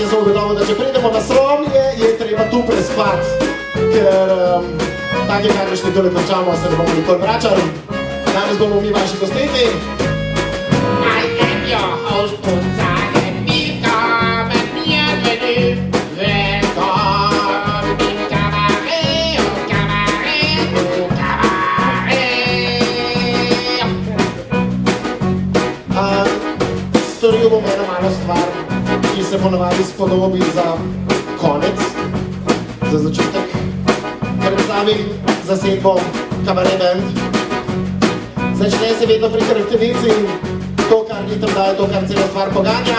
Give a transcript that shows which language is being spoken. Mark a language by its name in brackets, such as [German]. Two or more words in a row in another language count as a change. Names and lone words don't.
[Slovenian] Jaz sem ugotovil, da če pridemo na Sromlje, je treba tu prespati. Ker take kakršne tole končamo, se ne bomo nikoli vračali. Danes bomo mi vaši gostiti. [English] I am your host, Punzane, welcome and bienvenue. Welcome in Cabaret, oh Cabaret, oh Cabaret. [Slovenian] se ponavadi spodobi za konec, za začetek. Predstavim zasedbo Kabaret Band. Začne se vedno pri hrbtenici, to, kar ritem daje, to, kar celo stvar poganja.